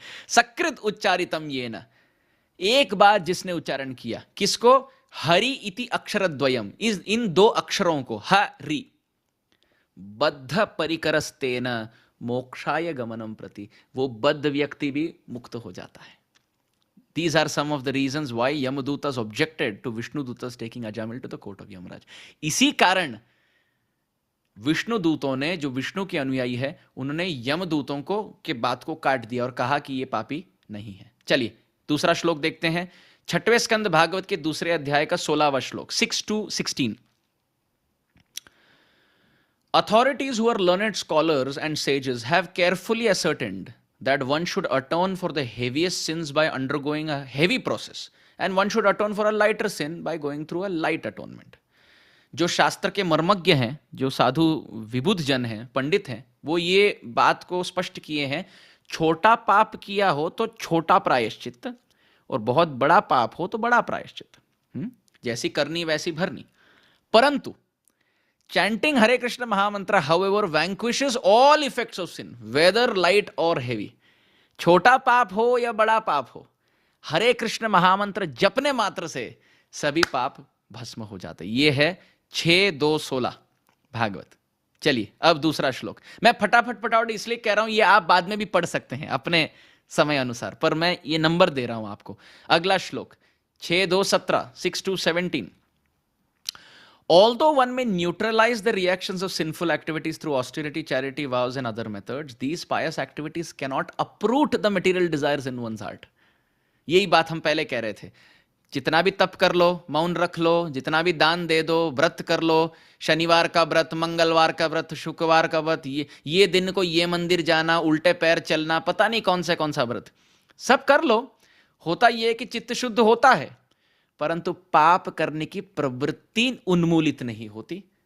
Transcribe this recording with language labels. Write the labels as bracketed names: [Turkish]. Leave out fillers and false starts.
[Sanskrit] सकृत उच्चारितम ये न, [Hindi] एक बार जिसने उच्चारण किया, किसको? [Sanskrit] हरि इति अक्षरद्वयम, [Hindi] इन 2 अक्षरों को, हरि, [Sanskrit] बद्ध परिकरस्तेन मोक्षाय गमनम प्रति, [Hindi] वो बद्ध व्यक्ति भी मुक्त हो जाता है। [English] These are some of the reasons why Yamadutas objected to Vishnudutas taking Ajamil to the court of Yamaraj. [Hindi] इसी कारण विष्णु दूतों ने, जो विष्णु के अनुयायी है, उन्होंने यमदूतों को के बात को काट दिया और कहा कि ये पापी नहीं है। चलिए दूसरा श्लोक देखते हैं, 6वें स्कंद भागवत के दूसरे अध्याय का 16वां श्लोक, 6 to 16। [English] Authorities who are learned scholars and sages have carefully ascertained that one should atone for the heaviest sins by undergoing a heavy process, and one should atone for a lighter sin by going through a light atonement. [Hindi] जो शास्त्र के मर्मज्ञ हैं, जो साधु विबुध जन हैं, पंडित हैं, वो ये बात को स्पष्ट किए हैं, छोटा पाप किया हो तो छोटा प्रायश्चित, और बहुत बड़ा पाप हो तो बड़ा प्रायश्चित। जैसी करनी वैसी भरनी। परंतु [English] chanting Hare Krishna Mahamantra, however, vanquishes all effects of sin, whether light or heavy. [Hindi] छोटा पाप हो या बड़ा पाप हो, हरे कृष्ण महामंत्र जपने मात्र से सभी पाप भस्म हो जाते। ये है 6:2:16 भागवत। चलिए अब दूसरा श्लोक। मैं फटाफट इसलिए कह रहा हूं, ये आप बाद में भी पढ़ सकते हैं अपने समय अनुसार, पर मैं ये नंबर दे रहा हूं आपको। अगला श्लोक 6:2-17, 6:2-17। [English] Although one may neutralize the reactions of sinful activities through austerity, charity, vows, and other methods, these pious activities cannot uproot the material desires in one's heart. [Hindi] यही बात हम पहले कह रहे थे। जितना भी तप कर लो, मौन रख लो, जितना भी दान दे दो, व्रत कर लो, शनिवार का व्रत, मंगलवार का व्रत, शुक्रवार का व्रत, ये दिन को ये मंदिर जाना, उल्टे पैर चलना, पता नहीं कौन सा व्रत, सब कर लो। होता ये कि चित्त शुद्ध होता है, परंतु पाप करने की प्रवृत्ति उन्मूलित नहीं होती।